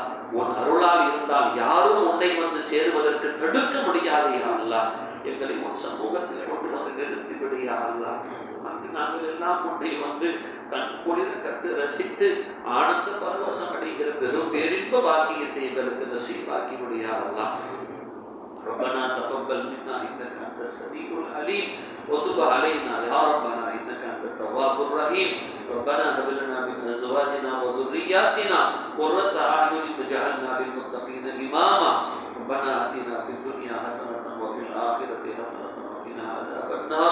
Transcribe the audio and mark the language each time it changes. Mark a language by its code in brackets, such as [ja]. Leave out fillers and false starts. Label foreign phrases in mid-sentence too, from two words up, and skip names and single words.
[ta] உன் அருளால் இருந்தால் யாரும் உன்னை வந்து சேருவதற்கு தடுக்க முடியாது [ar] يا الله. [ta] எங்களை உன் சமூகத்தில் கொண்டு வந்து நிறுத்தி விடு [ar] يا الله. [ta] அங்கு நாங்கள் எல்லாம் உன்னை வந்து கண் குளிர கண்டு ரசித்து ஆனந்த பரவசம் அடைகிற பெரும் பேரின்ப வாக்கியத்தை எங்களுக்கு நசீபாக்கி விடு [ar] يا الله. ربنا تقبل منا انك انت السميع العليم وتب علينا يا ربنا انك انت التواب الرحيم. ربنا هب لنا من ازواجنا وذرياتنا قرة اعين واجعلنا للمتقين اماما. ربنا آتنا في الدنيا حسنة وفي الآخرة حسنة وقنا عذاب النار.